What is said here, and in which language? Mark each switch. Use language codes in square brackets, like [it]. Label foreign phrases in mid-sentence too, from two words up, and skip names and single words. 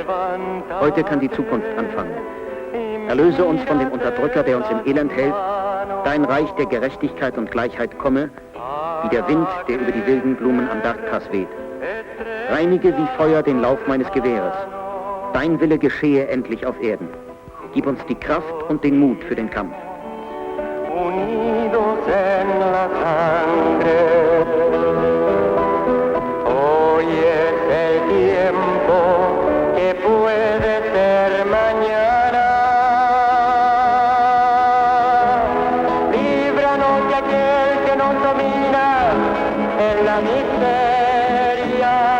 [de] Heute kann die Zukunft anfangen. Erlöse uns von dem Unterdrücker, der uns im Elend hält. Dein Reich der Gerechtigkeit und Gleichheit komme, wie der Wind, der über die wilden Blumen am Bergpass weht. Reinige wie Feuer den Lauf meines Gewehres. Dein Wille geschehe endlich auf Erden. Gib uns die Kraft und den Mut für den Kampf. [es] Unidos en la sangre, hoy es el tiempo que puede ser mañana. Líbranos de aquel que nos domina en la miseria.